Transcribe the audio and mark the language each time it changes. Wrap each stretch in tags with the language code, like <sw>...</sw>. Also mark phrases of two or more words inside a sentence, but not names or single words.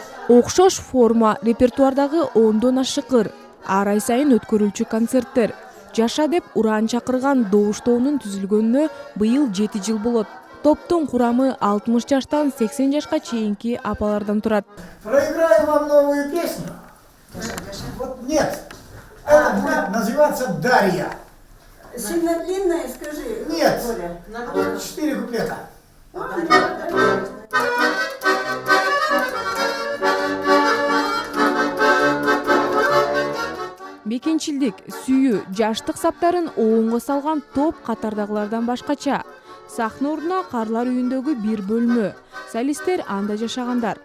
<ky>Окшош форма, репертуардагы 10дон ашык ыр, ар ай сайын өткөрүлчү концерттер. Жаша деп уран чакырган добуш тобунун түзүлгөнүнө быйыл 7 жыл болот. Топтун курамы 60 жаштан 80 жашка чейинки апалардан турат.</ky> <ru>Проиграю вам новую песню. Вот нет. Это будет называться «Дарья». Сильно длинная, скажи. Нет. Оля. 4 куплета.</ru> <ky>Бекенчилдик, сүйүү, жаштык саптарын оңго салган топ катардагылардан башкача. Сахна ордуна Карлар үйүндөгү бир бөлмө. Солисттер анда жашагандар.</ky>